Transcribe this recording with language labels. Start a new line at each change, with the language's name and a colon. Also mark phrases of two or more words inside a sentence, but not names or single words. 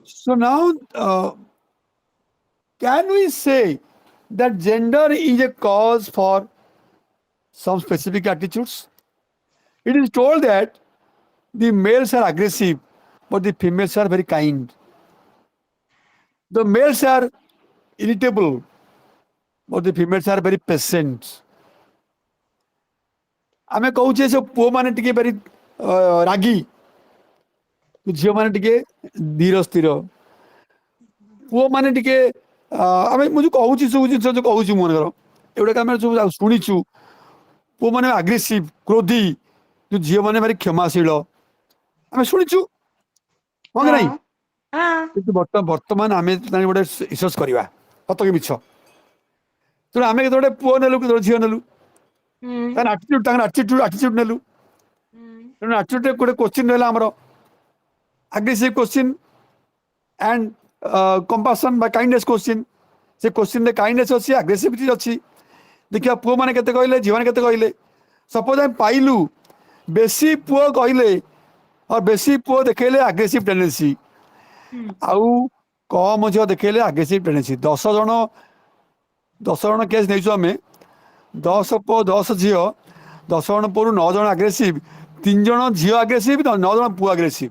English: So now, can we say that gender is a cause for some specific attitudes? It is told that the males are aggressive, but the females are very kind. The males are irritable, but the females are very patient.
Odia: ଆମେ କହୁଛେ ସେ ପୁଅମାନେ ଟିକେ ଭାରି ରାଗି, ଝିଅମାନେ ଟିକେ ଧୀର ସ୍ଥିର। ପୁଅମାନେ ଟିକେ ଆମେ ମୁଁ ଯୋଉ କହୁଛି ସବୁ ଜିନିଷ ଯୋଉ କହୁଛି ମନେକର ଏଗୁଡ଼ାକ ଆମେ ସବୁ ଶୁଣିଛୁ। ପୁଅମାନେ ଆଗ୍ରେସିଭ, କ୍ରୋଧୀ, ଯୋଉ ଝିଅମାନେ ଭାରି କ୍ଷମାଶୀଳ ଆମେ ଶୁଣିଛୁ, ହଁ କି ନାହିଁ? କିନ୍ତୁ ବର୍ତ୍ତମାନ ଆମେ ଗୋଟେ ରିସର୍ଚ୍ଚ କରିବା ସତ କି ମିଛ। ତେଣୁ ଆମେ କେତେବେଳେ ପୁଅ ନେଲୁ, କେତେବେଳେ ଝିଅ ନେଲୁ, ତାଙ୍କର ଆଟିଚ୍ୟୁଡ ନେଲୁ।
English: ତେଣୁ ଆଟିଚ୍ୟୁଡ ଗୋଟେ କୋଶ୍ଚିନ୍
Odia: ରହିଲା ଆମର
English: aggressive question and compassion by kindness question.
Odia: ସେ କୋଶ୍ଚିନ୍ରେ କାଇଣ୍ଡନେସ୍ ଅଛି, ଆଗ୍ରେସିଭିଟି ଅଛି। ଦେଖିବା ପୁଅମାନେ କେତେ କହିଲେ, ଝିଅମାନେ କେତେ କହିଲେ। ସପୋଜ ଆମେ ପାଇଲୁ ବେଶୀ ପୁଅ କହିଲେ ଆଉ ବେଶୀ ପୁଅ ଦେଖେଇଲେ
English: aggressive tendency,
Odia: ଆଉ କମ ଝିଅ ଦେଖେଇଲେ
English: aggressive tendency.
Odia: 10 ଜଣ କେସ୍ ନେଇଛୁ ଆମେ, 10 ପୁଅ 10 ଝିଅ, 10 ଜଣ ପୁଅରୁ 9 ଜଣ ଆଗ୍ରେସିଭ, 3 ଜଣ ଝିଅ ଆଗ୍ରେସିଭ, 9 ଜଣ ପୁଅ ଆଗ୍ରେସିଭ।